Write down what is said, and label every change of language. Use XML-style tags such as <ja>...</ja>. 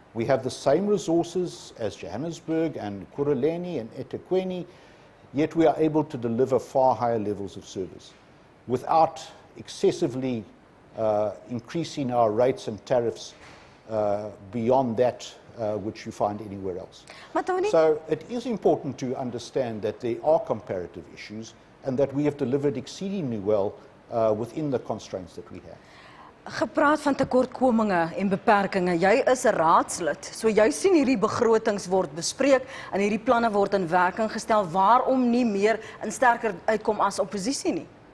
<en>We have the same resources as Johannesburg and Kuruleni and eThekwini, yet we are able to deliver far higher levels of service without excessively increasing our rates and tariffs beyond that which you find anywhere else. So it is important to understand that there are comparative issues and that we have delivered exceedingly well within the constraints that we have.</en> <af>Gepraat van tekortkominge en beperkings. Jy is 'n raadslid, so jy sien hierdie begrotings word bespreek en hierdie planne word in werking gestel. Waarom nie meer en sterker uitkom as oppositie nie?</af>